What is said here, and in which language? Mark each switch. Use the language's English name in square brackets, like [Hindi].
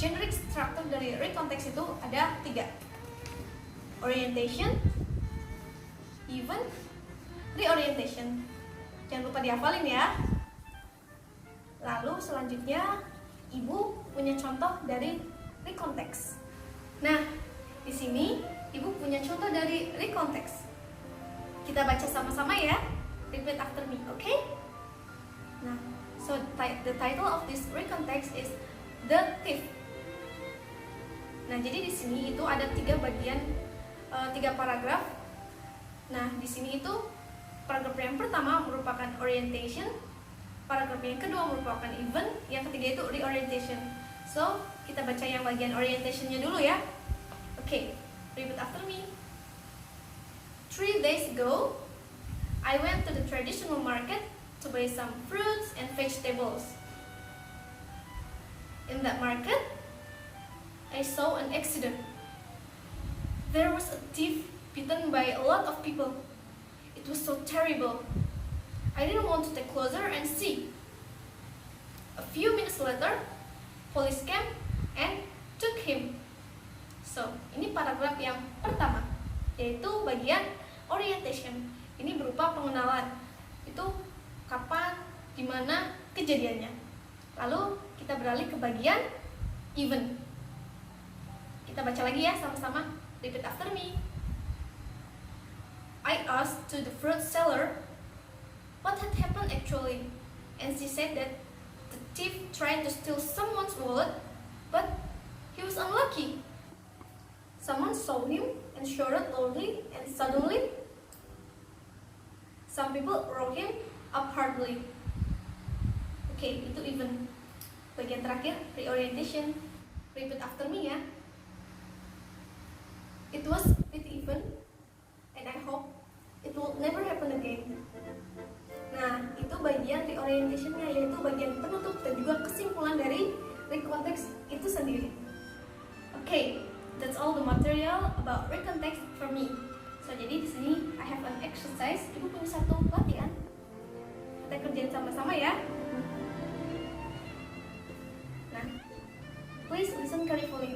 [Indonesian] Generic structure dari rekonteks itu ada 3. Orientation, event, reorientation. Jangan lupa dihafalin ya. Lalu selanjutnya Ibu punya contoh dari rekonteks. Nah, di sini Ibu punya contoh dari rekonteks. Kita baca sama-sama ya. [English] Repeat after me, okay? Nah, so the title of this recontext is The Thief. [Indonesian] Nah, jadi di sini itu ada 3 bagian, 3 paragraf. Nah, di sini itu paragraf yang pertama merupakan orientation, paragraf yang kedua merupakan event, yang ketiga itu reorientation. So, kita baca yang bagian orientationnya dulu ya. [English] Okay, repeat after me. 3 days ago, I went to the traditional market to buy some fruits and vegetables. In that market, I saw an accident. There was a thief beaten by a lot of people. It was so terrible. I didn't want to take closer and see. A few minutes later, police came and took him. [Indonesian] So, ini paragraf yang pertama, yaitu bagian orientation. Ini berupa pengenalan. Itu kapan, di mana kejadiannya. Lalu kita beralih ke bagian event. Kita baca lagi ya sama-sama. [English] Repeat after me. I asked to the fruit seller what had happened actually, and she said that the thief tried to steal someone's wallet, but he was unlucky. Someone saw him and shouted loudly, and suddenly, some people wrote him up hardly. Okay, itu event. [Indonesian] Bagian terakhir, reorientation. [English] Repeat after me [Indonesian] ya. [English] It was pretty event, and I hope it will never happen again. [Indonesian] Nah, itu bagian reorientationnya, yaitu bagian penutup dan juga kesimpulan dari recontext itu sendiri. [English] Okay, that's all the material about recontext for me. [Indonesian] So, jadi di sini [English] I have an exercise. [Indonesian] Ibu punya satu latihan. Kita kerjain sama-sama ya. [English] Nah, please listen carefully.